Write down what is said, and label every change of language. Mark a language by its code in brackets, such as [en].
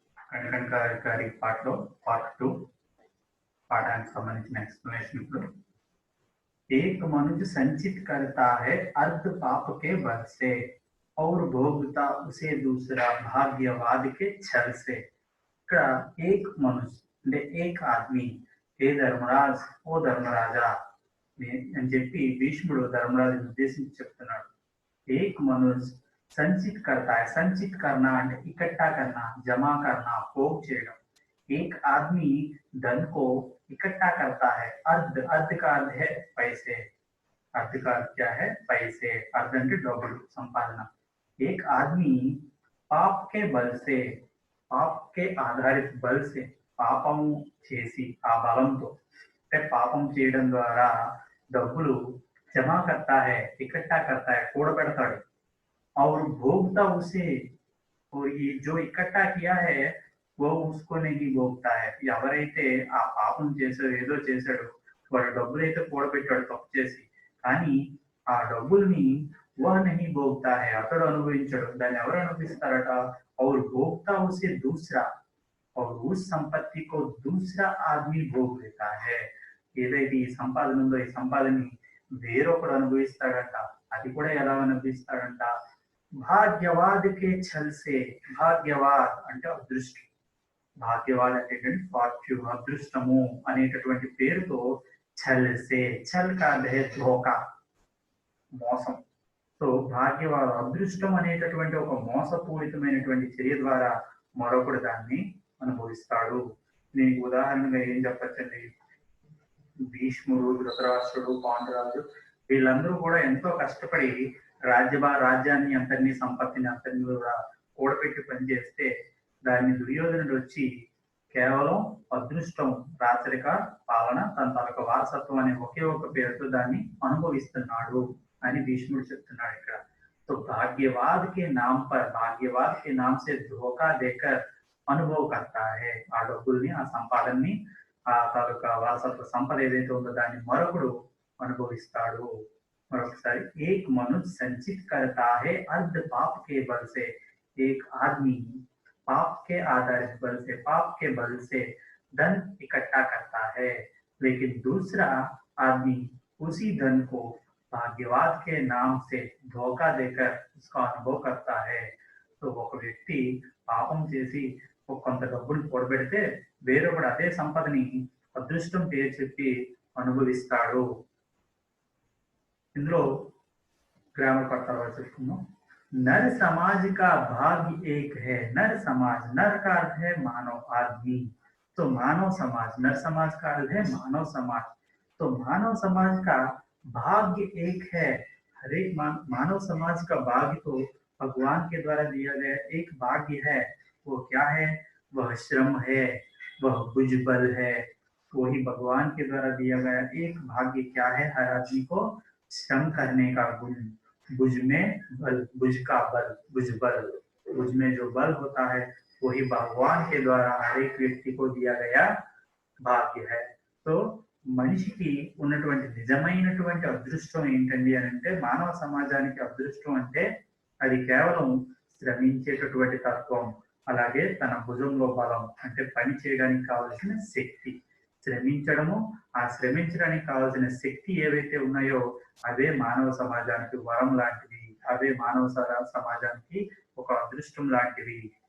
[te] కనకన్ గారి పాటలో పార్ట్ 2 పాఠానికి సంబంధించిన ఎక్స్ప్లెనేషన్ ఇప్పుడు. [hi] एक मनुष्य संचित करता है अर्ध पाप के बल से और भोगता उसे दूसरा भाग्यवाद के छल से. [te] ఇక్కడ [hi] एक मनुष्य [te] అంటే [hi] एक आदमी [te] ఏ ధర్మరాజ్ ఓ ధర్మరాజా అని చెప్పి భీష్ముడు ధర్మరాజుని ఉద్దేశించి చెప్తున్నాడు. [hi] एक मनुष्य संचित करता है. संचित करना అంటే इकट्ठा करना, जमा करना, भोग చేయడం. एक आदमी धन को इकट्ठा करता है. अर्ध, अर्ध का अर्थ है पैसे. अर्ध का अर्थ क्या है? पैसे. [te] अर्ध అంటే డబ్బులు, సంపాదన. [hi] एक आदमी पाप के बल से, पाप के आधारित बल से, [te] పాపం చేసి ఆ బలంతో అంటే పాపం చేయడం ద్వారా డబ్బులు [hi] जमा करता है, इकट्ठा करता है, [te] కూడబెడతాడు. [hi] और भोगता उसे, और ये जो इकट्ठा किया है वो उसको नहीं भोगता है. [te] ఎవరైతే ఆ పాపం చేసాడో ఏదో చేశాడో వాడు డబ్బులైతే కూడబెట్టాడు తప్పు చేసి, కానీ ఆ డబ్బుల్ని [hi] वह नहीं भोगता है, [te] అతడు అనుభవించడు. దాన్ని ఎవరు అనుభవిస్తారట? [hi] और भोगता उसे दूसरा, और उस संपत्ति को दूसरा आदमी भोग लेता है. [te] ఏదైతే ఈ సంపాదన ఉందో ఈ సంపాదనని వేరొకడు అనుభవిస్తాడంట. అది కూడా ఎలా అనుభవిస్తాడంట? [hi] భాగ్యవాద్ కే ఛల్ సే. [te] భాగ్యవాద్ అంటే అదృష్టం. భాగ్యవాద్ అంటే ఫార్చ్యూన్, అదృష్టము అనేటటువంటి పేరుతో ఛల్ సే, [hi] ఛల్ కా అర్థం హై ధోకా, [te] మోసం. సో భాగ్యవాద్ అదృష్టం అనేటటువంటి ఒక మోసపూరితమైనటువంటి చర్య ద్వారా మరొకడు దాన్ని అనుభవిస్తాడు. దీనికి ఉదాహరణగా ఏం చెప్పచ్చండి? భీష్ముడు, ధృతరాష్ట్రుడు, పాండురాజు వీళ్ళందరూ కూడా ఎంతో కష్టపడి రాజ్యాన్ని అంతని, సంపత్తిని అంతని కూడా కూడపెట్టి పనిచేస్తే దాన్ని దుర్యోధనుడు వచ్చి కేవలం అదృష్టం, రాచరిక పాలన, తన తనకు వారసత్వం అనే ఒకే ఒక పేరుతో దాన్ని అనుభవిస్తున్నాడు అని భీష్ముడు చెప్తున్నాడు ఇక్కడ. [hi] तो भाग्यवाद के नाम पर, भाग्यवाद के नाम से धोखा देकर अनुभव करता है. [te] ఆ డబ్బుల్ని, ఆ సంపాదనని, ఆ తాలూకా వారసత్వ సంపద ఏదైతే ఉందో దాన్ని మరొకడు అనుభవిస్తాడు. [hi] మరొకసారి, एक मनुष्य संचित करता है अर्ध पाप के बल से. एक आदमी पाप के आधारित बल से, पाप के बल से धन इकट्ठा करता है, लेकिन दूसरा आदमी उसी धन को भाग्यवाद के नाम से धोखा देकर उसका अनुभव करता है. [te] तो ఒక వ్యక్తి పాపం చేసి కొంత డబ్బులు కూడబెడితే వేరొకడు అదే సంపదని అదృష్టం పేరు చెప్పి అనుభవిస్తాడు. ఇందులో గ్రామర్ పట్టాలు చెప్పుకున్నాం. [hi] नर समाज का भाग्य एक है. नर समाज, नर का अर्थ है मानव, आदमी. तो मानव समाज, नर समाज का अर्थ है मानव समाज. तो मानव समाज का भाग्य एक है. हर एक मानव समाज का भाग्य तो भगवान के द्वारा दिया गया एक भाग्य है. वो क्या है? वह श्रम है, वह भुजबल है. वही भगवान के द्वारा दिया गया एक भाग्य क्या है? हर आदमी को श्रम करने का गुण. भुज में बल, भुज का बल, भुजबल. भुज में जो बल होता है वही भगवान के द्वारा हर एक व्यक्ति को दिया गया भाग्य है. [te] तो మనిషికి ఉన్నటువంటి నిజమైనటువంటి అదృష్టం ఏంటండి అని అంటే, మానవ సమాజానికి అదృష్టం అంటే అది కేవలం శ్రమించేటటువంటి తత్వం, అలాగే తన భుజంలో బలం అంటే పని చేయడానికి కావలసిన శక్తి. శ్రమించడము, ఆ శ్రమించడానికి కావలసిన శక్తి ఏవైతే ఉన్నాయో అవే మానవ సమాజానికి వరం లాంటివి, అవే మానవ సమాజానికి ఒక అదృష్టం లాంటివి.